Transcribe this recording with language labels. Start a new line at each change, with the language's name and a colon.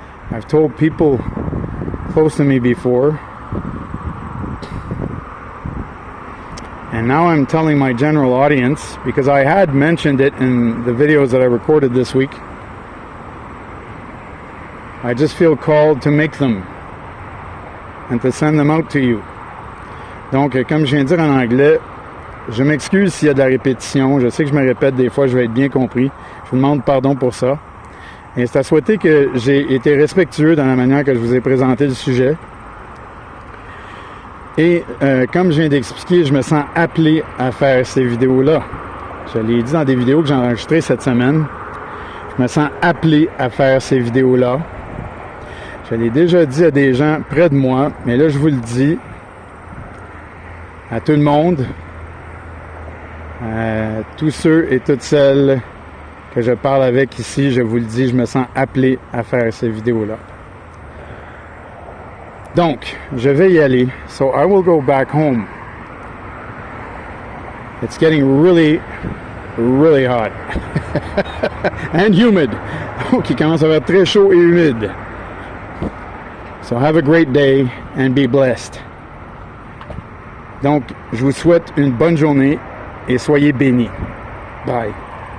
English: I've told people close to me before, and now I'm telling my general audience, because I had mentioned it in the videos that I recorded this week. I just feel called to make them and to send them out to you.
French: Donc, comme je viens de dire en anglais, je m'excuse s'il y a de la répétition. Je sais que je me répète des fois, je vais être bien compris. Je vous demande pardon pour ça. Et c'est à souhaiter que j'ai été respectueux dans la manière que je vous ai présenté le sujet. Et comme je viens d'expliquer, je me sens appelé à faire ces vidéos-là. Je l'ai dit dans des vidéos que j'ai enregistrées cette semaine. Je me sens appelé à faire ces vidéos-là. Je l'ai déjà dit à des gens près de moi, mais là je vous le dis à tout le monde, à tous ceux et toutes celles que je parle avec ici, je vous le dis, je me sens appelé à faire ces vidéos-là. Donc, je vais y aller.
English: So I will go back home. It's getting really, really hot. And humid.
French: Donc, il commence à être très chaud et humide.
English: So have a great day and be blessed.
French: Donc, je vous souhaite une bonne journée et soyez bénis. Bye.